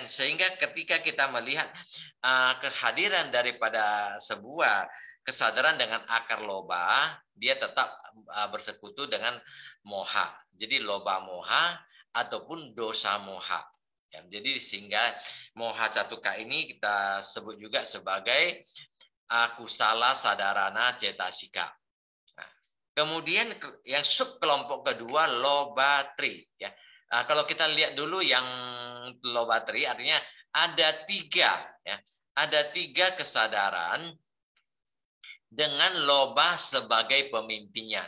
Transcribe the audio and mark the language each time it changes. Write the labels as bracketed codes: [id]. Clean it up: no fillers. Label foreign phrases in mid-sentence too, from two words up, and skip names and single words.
[id] Sehingga ketika kita melihat kehadiran daripada sebuah kesadaran dengan akar loba, dia tetap bersekutu dengan moha. [pi] Jadi loba moha ataupun dosa moha. [id] Ya, jadi sehingga [pi] moha catuka [id] ini kita sebut juga sebagai [pi] akusala sadarana cetasika. [id] Nah, kemudian yang subkelompok kedua lobatri, ya. Nah, kalau kita lihat dulu yang lobatri artinya ada 3, ya. Ada 3 kesadaran dengan loba sebagai pemimpinnya.